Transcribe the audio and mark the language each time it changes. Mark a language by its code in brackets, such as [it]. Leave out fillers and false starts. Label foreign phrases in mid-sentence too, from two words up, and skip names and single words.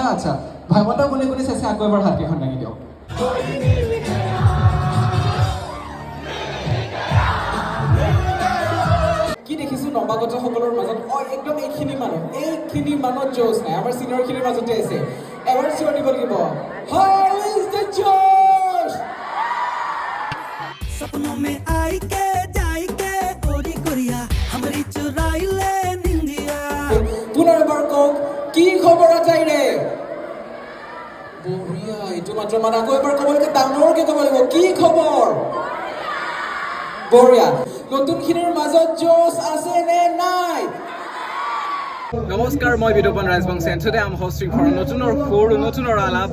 [as] আচ্ছা, ভাইমন দা কোনে কোনে চাইছে আকৌ এবাৰ হাতকেইখন দাঙি দিয়ক। কি দেখিছোঁ নৱাগতসকলৰ মাজত একদম এইখিনি মানুহ জোচ নাই। আমাৰ চিনিয়ৰখিনিৰ মাজতে আছে। এবাৰ চিঞৰ দিব লাগিব, [en] How is the josh. [bho] सपनों में आई के जाई के ओरी कोरिया हमारी चुराई ले निंदिया। [as] পুনৰবাৰ কওক, কি খবৰ আটাইৰে? বঢ়িয়া, এইটো মাত্ৰ মানে আকৌ এবাৰ ক'বলৈকে ডাঙৰকে ক'ব লাগিব, কি খবৰ? বঢ়িয়া। নতুনখিনিৰ মাজত জোচ আছে নে নাই? নমস্কাৰ, মই বিতোপন ৰাজবংশী। [en] Today I'm hosting for [as] নতুনৰ সুৰ নতুনৰ আলাপ।